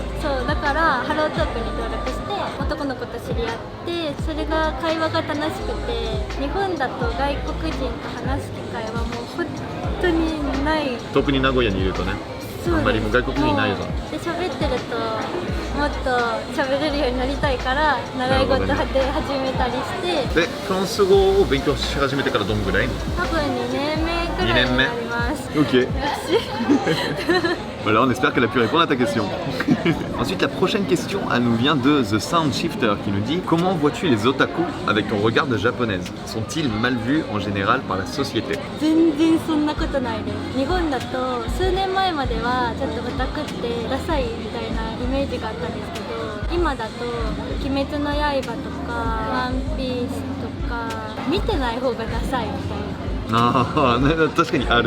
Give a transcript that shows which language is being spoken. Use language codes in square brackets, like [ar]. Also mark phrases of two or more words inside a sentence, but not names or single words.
[ja] そうだからハロートークに登録して男の子と知り合って、それが会話が楽しくて、日本だと外国人と話す機会はもう本当にない。特に名古屋にいるとね、あんまりもう外国人いないぞ。で喋ってるともっと喋れるようになりたいから習い事で始めたりして。で、フランス語を勉強し始めてからどんぐらい？多分2年目くらいになります。 [fr] Ok. Voilà, on espère qu'elle a pu répondre à ta question. Ensuite, la prochaine question, elle nous vient de The Sound Shifter qui nous dit « Comment vois-tu les otaku avec ton regard de japonaise? Sont-ils mal vus en général par la société ?» [ja] 全然そんなことないです。日本だと数年前まではちょっとオタクってダサいみたいなイメージがあったんですけど、今だと「鬼滅の刃」とか「ワンピース」とか見てない方がダサいみたいなああ、確かにある。